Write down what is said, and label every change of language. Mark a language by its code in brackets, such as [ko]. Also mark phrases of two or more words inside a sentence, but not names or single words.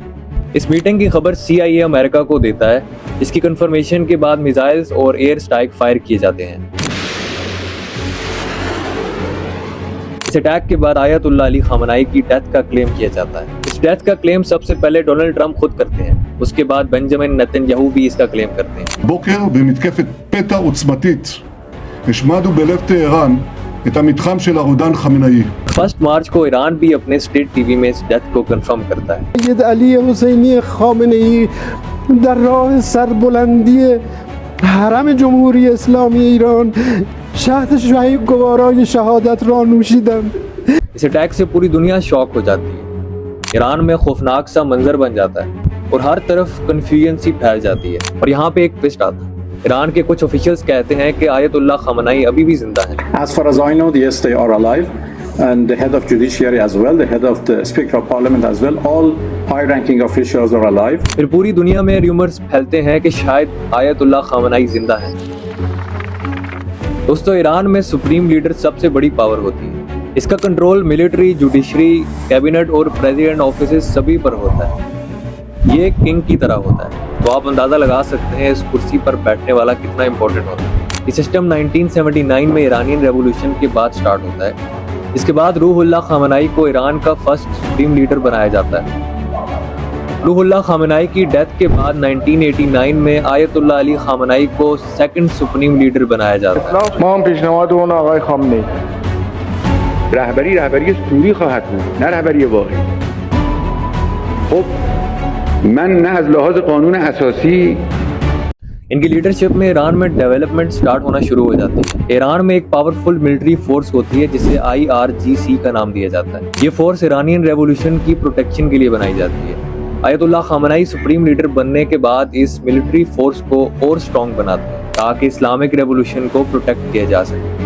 [hi] इस मीटिंग की खबर CIA अमेरिका को देता है। इसकी कंफर्मेशन के बाद मिसाइल्स और [en] air strike [hi] फायर किए जाते हैं। इस अटैक के बाद आयतुल्लाह अली खामनेई की डेथ का क्लेम किया जाता है। इस डेथ का क्लेम सबसे पहले डोनाल्ड ट्रंप खुद करते हैं, उसके बाद बेंजामिन नेतन्याहू भी इसका क्लेम करते हैं। [he] בוקר במתקפת פתע עוצמתית השמדנו בלב טהרן את המתחם של הרודן חמינאי. [hi] 1 मार्च को ईरान भी अपने [en] state TV [hi] में इस डेथ को कंफर्म करता है। [fa] سید علی حسینی خامنه‌ای در راه سربلندی حرم جمهوری اسلامی ایران شهد شهید گوارای شهادت را نوشیدند. [hi] इस अटैक से पूरी दुनिया शॉक हो जाती है। ईरान में खौफनाक सा मंजर बन जाता है और हर तरफ कंफ्यूजन सी फैल जाती है। और यहाँ पे एक ट्विस्ट आता है। ईरान के कुछ ऑफिशियल्स कहते हैं कि आयतुल्लाह खामनेई अभी भी जिंदा हैं। [en] As far as I know, yes, they are alive, and the head of judiciary as well, the head of the speaker of parliament as well, all high-ranking officials are alive. [hi] फिर पूरी दुनिया में रूमर्स फैलते हैं कि शायद आयतुल्लाह खामनेई जिंदा है। दोस्तों, ईरान में [en] supreme leader [hi] सबसे बड़ी पावर होती है। इसका [en] control military, judiciary, cabinet [hi] और [en] president office [hi] सभी पर होता है। ये किंग की तरह होता है। तो आप अंदाजा लगा सकते हैं इस कुर्सी पर बैठने वाला कितना इंपॉर्टेंट होता है। ये सिस्टम 1979 में [en] Iranian revolution [hi] के बाद स्टार्ट होता है। इसके बाद रूहुल्लाह खामनेई को ईरान का [en] first supreme leader [hi] बनाया जाता है। रूहुल्लाह खामनेई की डेथ के बाद 1989 में आयतुल्लाह अली खामनेई को [en] second supreme leader [hi] बनाया जाता है। [fa] ما هم پیشنهاد اون آقای خامنه‌ای رهبری سوری خواهد بود، نه رهبری واقعی. خب من نه از لحاظ قانون اساسی [hi] इनकी लीडरशिप में ईरान में [en] development start [hi] होना शुरू हो जाती है। ईरान में एक [en] powerful military force [hi] होती है जिसे IRGC का नाम दिया जाता है। ये फोर्स [en] Iranian revolution [hi] की प्रोटेक्शन के लिए बनाई जाती है। आयतुल्लाह खामनेई [en] supreme leader [hi] बनने के बाद इस [en] military force [hi] को और स्ट्रॉन्ग बनाते हैं ताकि [en] Islamic revolution [hi] को प्रोटेक्ट किया जा सके।